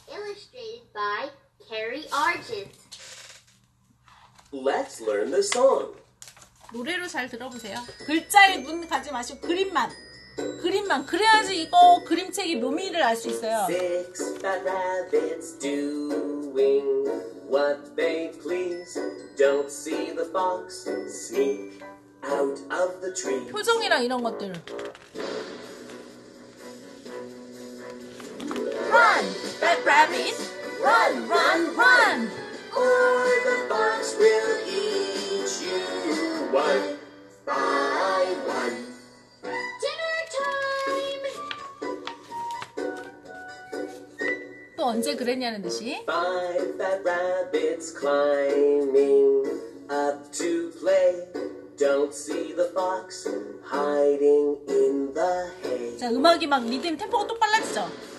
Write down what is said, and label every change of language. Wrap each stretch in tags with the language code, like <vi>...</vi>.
<en>Illustrated by Carrie Argent. Let's learn the song.</en> <ko>노래로 잘 들어보세요. 글자에 눈 가지 마시고 그림만 그래야지 이거 그림책의 묘미를 알 수 있어요.</ko> <en>Six fat rabbits doing what they please. Don't see the fox sneak out of the tree.</en> <ko>표정이랑 이런 것들.</ko> <en>Run, fat rabbit. Run, run, run. Or the fox will eat you one by one. Dinner time!</en> <ko>또 언제 그랬냐는 듯이.</ko> <en>Five fat rabbits climbing up to play. Don't see the fox hiding in the hay.</en> <ko>자, 음악이 막 리듬 템포가 또 빨라지죠.</ko>